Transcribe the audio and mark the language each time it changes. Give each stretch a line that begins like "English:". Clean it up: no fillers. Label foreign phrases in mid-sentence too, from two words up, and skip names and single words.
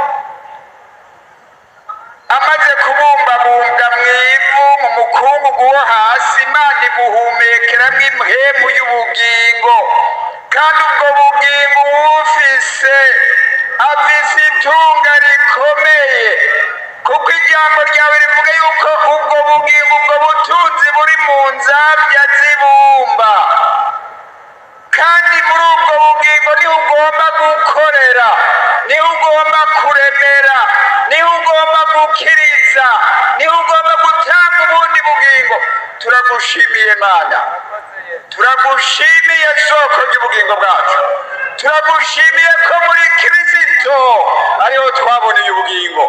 Rundi: Amaze kubumbabumbwa mu ivu, mu mukungugu wo hasi, Imana imuhumekeramo impwemu y'ubugingo, kandi ubwo bugingo bufise afise itunga rikomeye, kuko ijambo ryawe rivuga yuko ubwo bugingo, ubwo butunzi buri mu nzabya z'ibumba, kandi muri ubwo bugingo niho ugomba gukorera, niho ugomba kuremera, niho ugomba gukiriza, niho ugomba gutanga ubundi bugingo. Turagushimiye Mana, turagushimiye soko ry'ubugingo bwacu, turagushimiye ko muri Kristo ariho twaboneye ubugingo.